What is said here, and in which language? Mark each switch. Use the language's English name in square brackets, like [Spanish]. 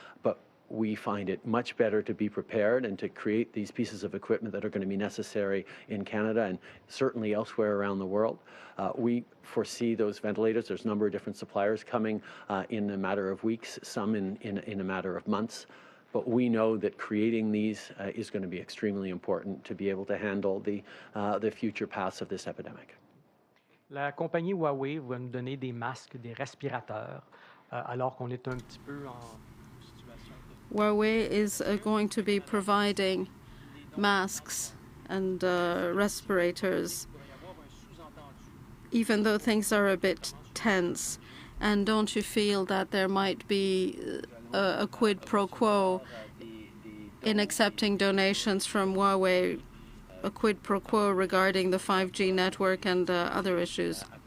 [English] But we find it much better to be prepared and to create these pieces of equipment that are going to be necessary in Canada and certainly elsewhere around the world. We foresee those ventilators. There's a number of different suppliers coming in a matter of weeks, some in a matter of months. But we know that creating these is going to be extremely important to be able to handle the future paths of this epidemic. [French] La compagnie Huawei va nous donner des masques, des respirateurs, alors qu'on est un petit peu en situation. [English] Huawei is going to be providing masks and respirators, even though things are a bit tense. And don't you feel that there might be a quid pro quo in accepting donations from Huawei, a quid pro quo regarding the 5G network and other issues?